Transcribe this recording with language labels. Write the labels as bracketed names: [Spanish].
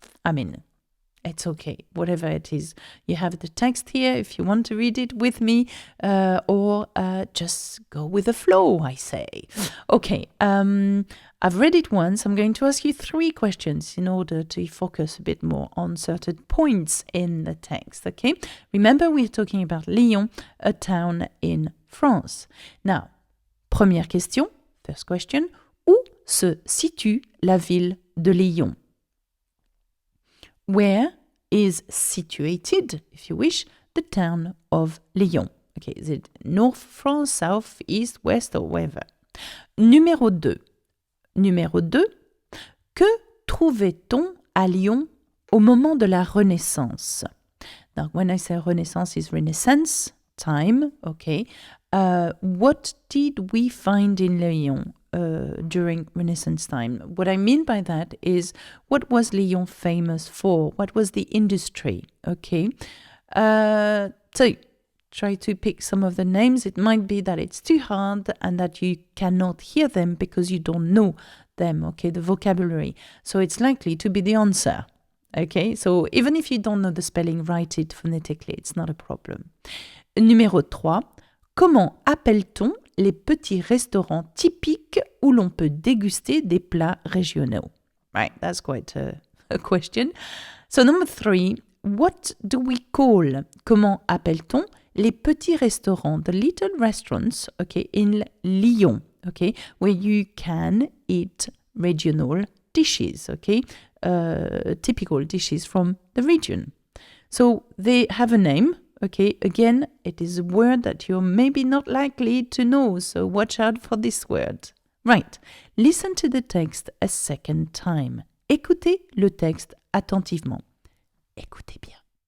[English] I mean, it's okay, whatever it is. You have the text here if you want to read it with me, or just go with the flow, I say. Okay, I've read it once. I'm going to ask you 3 questions in order to focus a bit more on certain points in the text, okay? Remember, we're talking about Lyon, a town in France. Now, [French] première question, [English] first question, [French] où se situe la ville de Lyon? [English] Where is situated, if you wish, the town of Lyon? Okay, is it North France, South, East, West, or wherever? [French] Numéro 2. Numéro 2. Que trouvait-on à Lyon au moment de la Renaissance? [English] Now, when I say Renaissance, is Renaissance time, okay. What did we find in Lyon during Renaissance time? What I mean by that is, what was Lyon famous for? What was the industry? Okay. So try to pick some of the names. It might be that it's too hard and that you cannot hear them because you don't know them, okay, the vocabulary. So it's likely to be the answer. Okay, so even if you don't know the spelling, write it phonetically. It's not a problem. Numéro 3. [French] Comment appelle-t-on les petits restaurants typiques où l'on peut déguster des plats régionaux? [English] Right, that's quite a question. So number 3, what do we call? [French] Comment appelle-t-on les petits restaurants, [English] the little restaurants, okay, in Lyon, okay, where you can eat regional dishes, okay, typical dishes from the region. So they have a name. Okay, again, it is a word that you're maybe not likely to know, so watch out for this word. Right, listen to the text a second time. [French] Écoutez le texte attentivement. Écoutez bien.